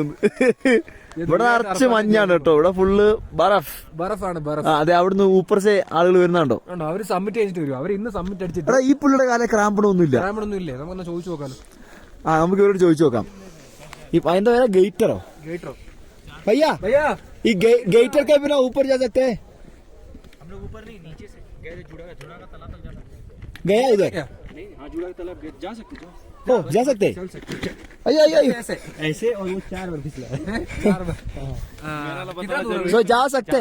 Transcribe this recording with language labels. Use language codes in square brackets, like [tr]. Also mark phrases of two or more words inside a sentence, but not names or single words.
[ml] ഇവിടെ നിറച്ച് മഞ്ഞാണ് കേട്ടോ, ഇവിടെ ഫുള്ള് ബറഫാണ്. അതെ, അവിടുന്ന് [hi] ऊपर से [ml] ആളുകൾ വരുന്നുണ്ടോ? അവര് സബ്മിറ്റ് ചെയ്തിട്ട് വരും. അവർ ഇന്ന് സബ്മിറ്റ് അടിച്ചിട്ട്. ഈ പുള്ളിയുടെ കാലം ക്രാമ്പണമൊന്നും ഇല്ലേ? നമുക്കൊന്ന് ചോദിച്ചു നോക്കാലോ. നമുക്ക് ഇവരോട് ചോദിച്ചു നോക്കാം. അതിന്റെ പേര് ഗേറ്ററോ? [hi] भैया ये गेटर के बिना ऊपर जा सकते हैं? हम लोग ऊपर नहीं, नीचे से जुड़ा का तालाब तक जाना गया उधर नहीं? हाँ, जुड़ा का तालाब जा सकते हो, जा सकते ऐसे और वो 4 बार फिसला तो जा सकते।